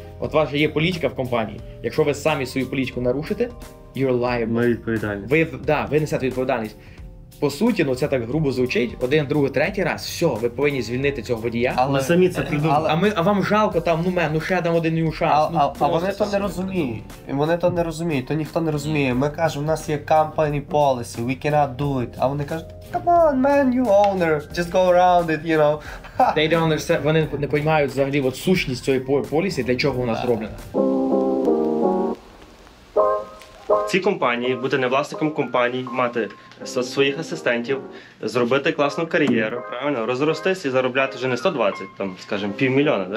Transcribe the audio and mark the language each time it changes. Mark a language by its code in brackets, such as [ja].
[uk] От ваша є політика в компанії. Якщо ви самі свою політику нарушите, [en] you're liable. [uk] Ми відповідальні. Ви несете відповідальність. По суті, ну це так грубо звучить, один, другий, третій раз, все, ви повинні звільнити цього водія. Ми самі це придумали. А вам жалко там, ну ще там один new шанс. А вони то не розуміють. Вони то не розуміють, то ніхто не розуміє. Ми кажемо, у нас є [en] company policy, we cannot do it. [uk] А вони кажуть, [en] come on, man, you owner, just go around it, you know. They don't understand, [uk] вони не розуміють взагалі от сущність цієї полісі, для чого вона зроблена. Ці компанії, бути не власником компаній, мати своїх асистентів, зробити класну кар'єру, правильно, розростись і заробляти вже не 120, там, скажімо, $500,000.